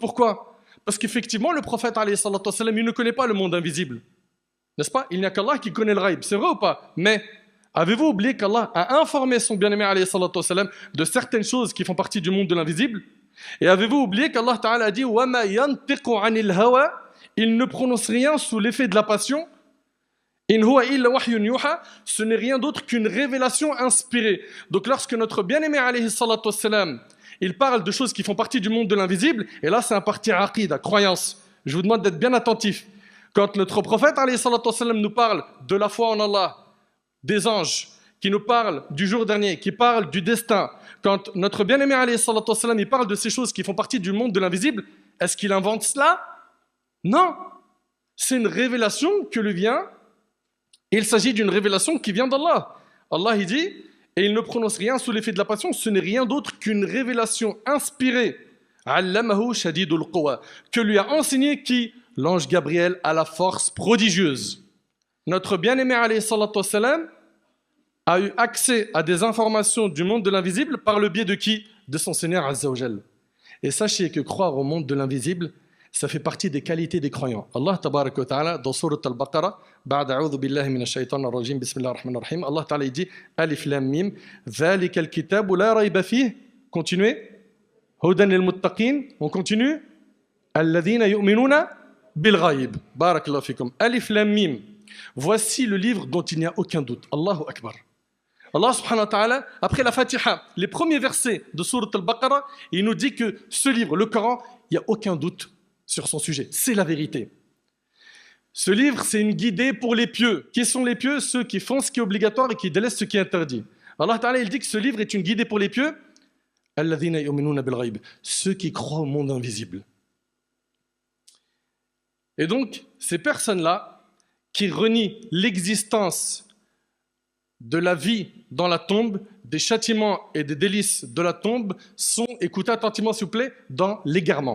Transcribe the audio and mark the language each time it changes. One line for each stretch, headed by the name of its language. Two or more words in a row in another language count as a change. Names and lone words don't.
French: Pourquoi? Parce qu'effectivement, le prophète,
Arabic: عليه الصلاة والسلام,
French: il ne connaît pas le monde invisible. N'est-ce pas? Il n'y a qu'Allah qui connaît le ghaib. C'est vrai ou pas? Mais avez-vous oublié qu'Allah a informé son bien-aimé,
Arabic: عليه الصلاة والسلام,
French: de certaines choses qui font partie du monde de l'invisible? Et avez-vous oublié qu'
Arabic: الله تعالى
French: a dit
Arabic: وما ينطق عن الهوى,
French: il ne prononce rien sous l'effet de la passion.
Arabic: إن هو إلا وحي يوحى,
French: ce n'est rien d'autre qu'une révélation inspirée. Donc lorsque notre bien-aimé
Arabic: عليه الصلاة والسلام,
French: il parle de choses qui font partie du monde de l'invisible, et là c'est un parti aqida, croyance. Je vous demande d'être bien attentif. Quand notre prophète
Arabic: عليه الصلاة والسلام,
French: nous parle de la foi en Allah, des anges, qui nous parle du jour dernier, qui parle du destin, quand notre bien-aimé
Arabic: عليه الصلاة والسلام,
French: il parle de ces choses qui font partie du monde de l'invisible, est-ce qu'il invente cela? Non. C'est une révélation que lui vient. Il s'agit d'une révélation qui vient d'Allah. Allah, il dit, et il ne prononce rien sous l'effet de la passion, ce n'est rien d'autre qu'une révélation inspirée.
Arabic: علمه شديد القوى,
French: que lui a enseigné qui? L'ange Gabriel à la force prodigieuse. Notre bien-aimé
Arabic: عليه الصلاة والسلام
French: a eu accès à des informations du monde de l'invisible par le biais de qui? De son Seigneur
Arabic: عز وجل.
French: Et sachez que croire au monde de l'invisible, ça fait partie des qualités des croyants.
Arabic: الله تبارك وتعالى, dans Surat al-Baqarah, بعد أعوذ بالله من الشيطان الرجيم بسم الله الرحمن الرحيم, الله تعالى
French: il dit
Arabic: ألف لام ميم, ذلك الكتاب لا ريب فيه. Continuez. هدى للمتقين.
French: On continue.
Arabic: الذين يؤمنون بالغيب. بارك الله فيكم. ألف لام ميم.
French: Voici le livre dont il n'y a aucun doute.
Arabic: الله أكبر. الله سبحانه وتعالى,
French: après la Fatiha, les premiers versets de Surat al-Baqarah, il nous dit que ce livre, le Coran, il n'y a aucun doute sur son sujet. C'est la vérité. Ce livre, c'est une guidée pour les pieux. Qui sont les pieux? Ceux qui font ce qui est obligatoire et qui délaissent ce qui est interdit.
Arabic: الله تعالى,
French: il dit que ce livre est une guidée pour les pieux.
Arabic: الذين يؤمنون بالغيب.
French: Ceux qui croient au monde invisible. Et donc, ces personnes-là, qui renient l'existence de la vie dans la tombe, des châtiments et des délices de la tombe, sont, écoutez attentivement s'il vous plaît, dans l'égarement.